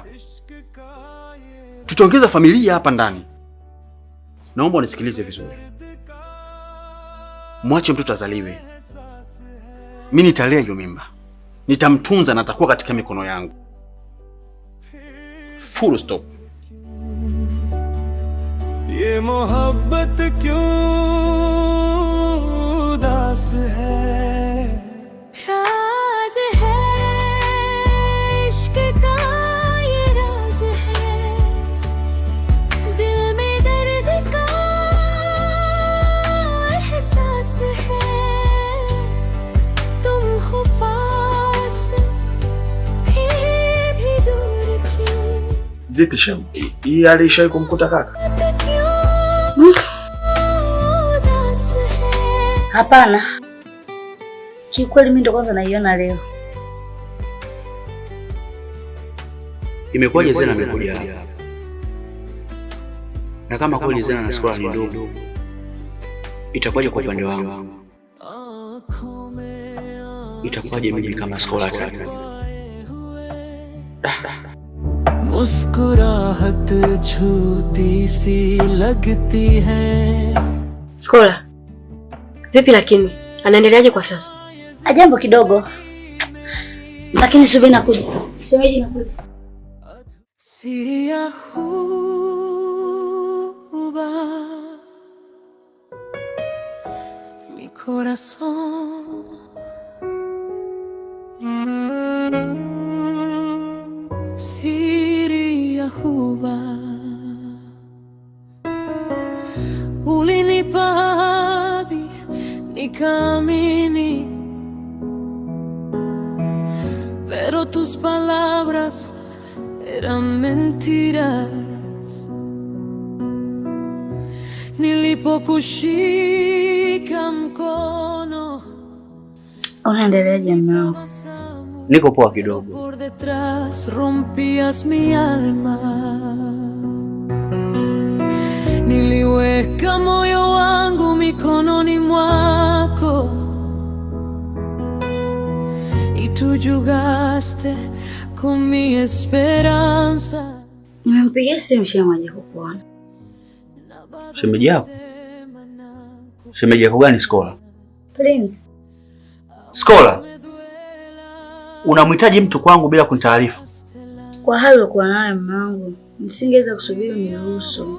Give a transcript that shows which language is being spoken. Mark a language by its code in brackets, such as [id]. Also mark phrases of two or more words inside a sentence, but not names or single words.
[sw] Tutaongeza familia hapa ndani. Naomba unisikilize vizuri. Mwache mtoto azaliwe. Mimi nitalea hiyo mimba. Nitamtunza na atakuwa katika mikono yangu. [en] Full stop. [hi] ये मोहब्बत क्यों उदास है, राज है इश्क का ये राज है, दिल में दर्द का एहसास है, तुम हो पास फिर भी दूर क्यों। [sw] Vipi Shem? Hii hali ishawahi kumkuta kaka? Hapana. Kikweli mimi ndo kwanza naiona leo. Imekuwaje Zena amekuja hapa? Na kama kweli Zena na Skola ni ndugu, itakuwaje kwa upande wangu? Itakuwaje mimi kama Skola tatu? [hi] मुस्कुराहट झूठी सी लगती है. [sw] Skola, vipi lakini? Anaendeleaje kwa sasa? Ajambo kidogo. Lakini subiri nakuja. Shemeji nakuja. Siria huba [es] mi corazón. [sw] Siria huba ulinipa ahadi nikaamini, [es] pero tus palabras eran mentiras. [sw] Nilipokushika mkono. Unaendeleaje mwanangu? Niko poa kidogo. [es] Por detrás rompías mi alma. [sw] Niliweka moyo wangu mikononi mwako, [es] y tú jugaste con mi esperanza. [sw] Nimempigia simu shemeji kukuona. Shemeji yako? Shemeji yako gani Skola? Prince. Skola, unamhitaji mtu kwangu bila kunitaarifu? Kwa hali ulikuwa nayo mwanangu, nisingeweza kusubiri uniruhusu.